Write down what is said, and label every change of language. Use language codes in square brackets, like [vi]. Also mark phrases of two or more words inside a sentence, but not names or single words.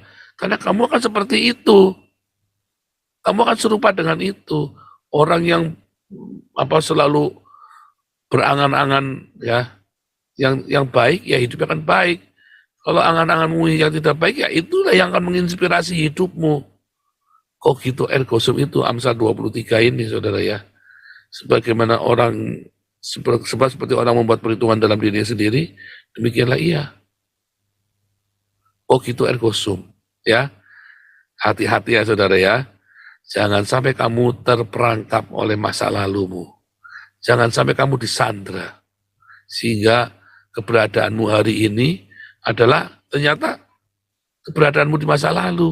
[id] Karena kamu akan seperti itu. Kamu akan serupa dengan itu. Orang yang selalu berangan-angan, ya, yang baik, ya hidupnya akan baik. Kalau angan-anganmu yang tidak baik, ya itulah yang akan menginspirasi hidupmu. [la] Cogito ergo sum [id] itu Amsal 23 ini, saudara ya. Sebagaimana orang, seperti orang membuat perhitungan dalam dirinya sendiri, demikianlah ia. [la] Cogito ergo sum, [id] ya. Hati-hati ya, saudara ya. Jangan sampai kamu terperangkap oleh masa lalumu. Jangan sampai kamu disandra. Sehingga keberadaanmu hari ini adalah ternyata keberadaanmu di masa lalu.